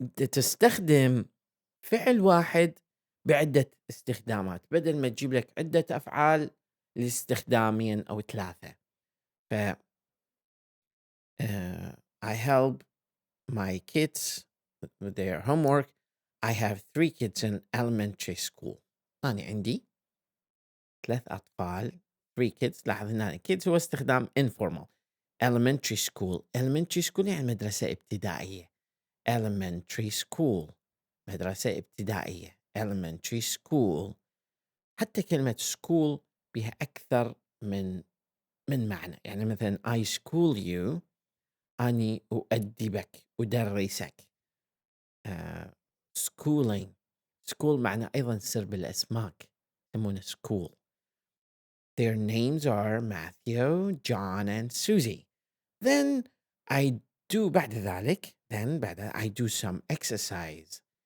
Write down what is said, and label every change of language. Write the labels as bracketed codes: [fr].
[ar] تستخدم فعل واحد بعدة استخدامات بدل ما تجيب لك عدة أفعال لاستخدامين أو 3. [en] ف I help my kids with their homework. I have 3 kids in elementary school. [ar] أنا عندي 3 أطفال. [en] 3 kids. [ar] لاحظ هنا kids هو استخدام informal. elementary school يعني مدرسة ابتدائية. [en] elementary school [ar] مدرسة ابتدائية. [en] elementary school. [ar] حتى كلمة school بها أكثر من معنى. يعني مثلا [en] I school you، [ar] أني أؤدبك، أدرسك. schooling معنى أيضا سر بالأسماك، يسمونه school. [en] Their names are Matthew, John and Susie. Then I do [ar] بعد ذلك [en] I do some exercise.